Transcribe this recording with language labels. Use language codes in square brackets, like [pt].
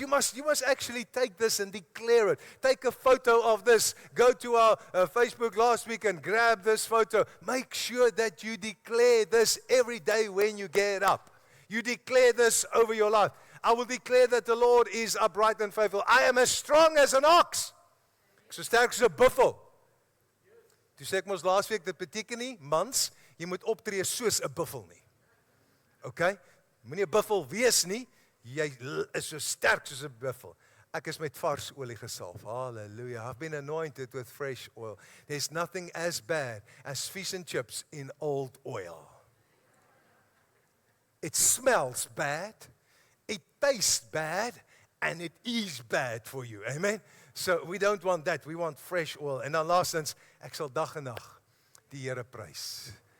[en] You must actually take this and declare it. Take a photo of this. Go to our Facebook last week and grab this photo. Make sure that you declare this every day when you get up. You declare this over your life. I will declare that the Lord is upright and faithful. I am as strong as an ox. [af] Ek so sterk as 'n buffel. Toe sê ek mos laas week, dit beteken nie, mans, jy moet optree soos 'n buffel nie. Okay? Moenie 'n buffel wees nie. Jy is so sterk soos 'n buffel. Ek is met vars olie gesalf. Hallelujah. [en] I've been anointed with fresh oil. There's nothing as bad as fish and chips in old oil. It smells bad, it tastes bad, and it is bad for you. Amen? So we don't want that. We want fresh oil. [af] En dan laastens, ek sal dag en nag die Here prys.